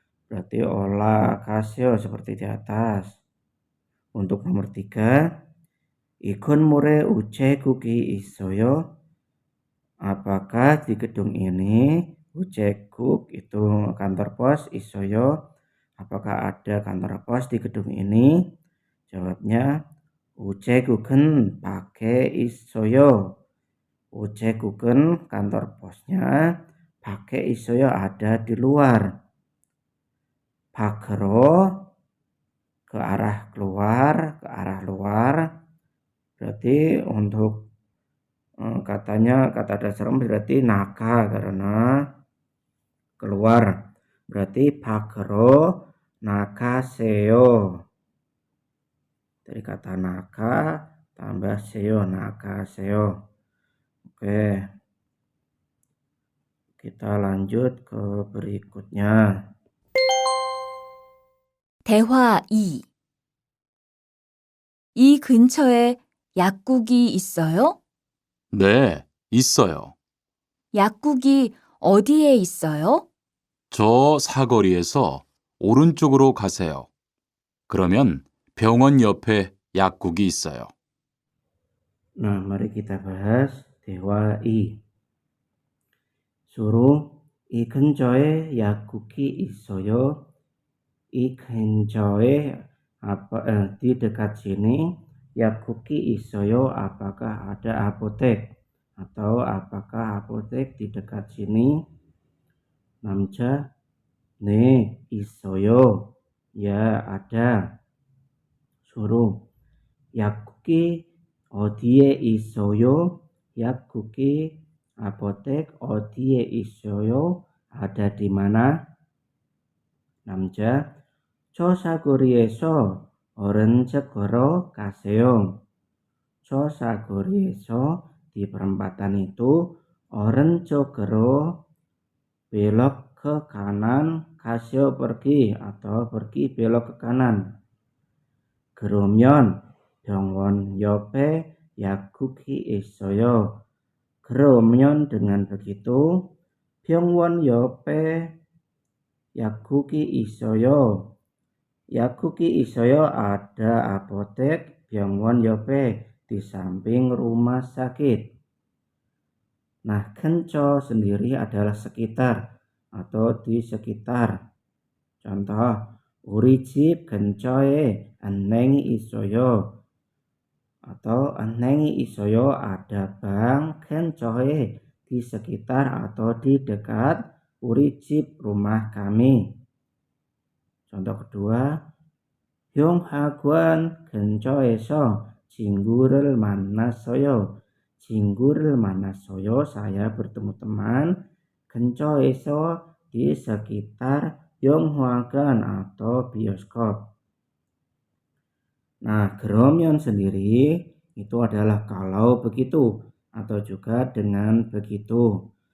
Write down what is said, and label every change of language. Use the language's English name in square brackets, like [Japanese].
[Indonesian] Berarti [Korean] 올라가세요 [Indonesian] seperti di atas. Untuk nomor 3, [Korean] 이 건물에 우체국이 있어요. [Indonesian] Apakah di gedung ini [Korean] 우체국 [Indonesian] itu kantor pos [Korean] 있어요? [Indonesian] Apakah ada kantor pos di gedung ini? Jawabnya [Korean] 우체국은 밖에 있어요. 우체국은 [Indonesian] kantor posnya [Korean] 밖에 있어요, [Indonesian] ada di luar. [Korean] 밖으로 [Indonesian] ke arah keluar, ke arah luar. Berarti untuk katanya kata dasar berarti [Korean] 나가 [Indonesian] karena keluar. Berarti [Korean] 밖으로 나가세요. [Indonesian] Dari kata [Korean] 나가 [Indonesian] tambah 세요, [Korean] 나가세요. [Indonesian] Oke. Kita lanjut ke berikutnya. [Korean] 대화 2. 이 근처에 약국이 있어요? 네, 있어요. 약국이 어디에 있어요? 저 사거리에서 오른쪽으로 가세요. 그러면 병원 옆에 약국이 있어요. [Indonesian] Nah, mari kita bahas [Korean] 대화 2. 수로 이 근처에 약국이 있어요. 이 근처에 [Indonesian] di dekat sini [Korean] 약국이 있어요. [Indonesian] Apakah ada apotek? Atau apakah apotek di dekat sini? [Korean] 남자, 네, 있어요. [Indonesian] Ya, ada. [Korean] 수로 약국이 어디에 있어요? 약국이 [Indonesian] apotek [Korean] 어디에 있어요? [Indonesian] Ada di mana? [Korean] 남자, 저 사거리에서 오른쪽으로 가세요. 저 사거리에서 [Indonesian] di perempatan itu [Korean] 오른쪽으로 [Indonesian] belok ke kanan, [Korean] 가세요 [Indonesian] pergi atau pergi belok ke kanan. [Korean] 그러면 병원 옆에 약국이 있어요. 그러면 [Indonesian] dengan begitu [Korean] 병원 옆에 약국이 있어요. 약국이 있어요. [Indonesian] Ada apotek [Korean] 병원 옆에 [Indonesian] di samping rumah sakit. Nah, [Korean] 근처 [Indonesian] sendiri adalah sekitar atau di sekitar. Contoh, [Korean] 우리 집 근처에 은행이 있어요. [Indonesian] Atau [Korean] 은행이 있어요. [Indonesian] Ada bank [Korean] 근처에 [Indonesian] di sekitar atau di dekat [Korean] 우리 집 [Indonesian] rumah kami. Contoh kedua, [Korean] 형학원 근처에서 친구를 만났어요. 친구를 만났어요. [Indonesian] Saya bertemu teman. [Korean] 근처에서 [Indonesian] di sekitar [Korean] 영화관 [Indonesian] atau bioskop. Nah, [Korean] 그러면 [Indonesian] sendiri itu adalah kalau begitu atau juga dengan begitu.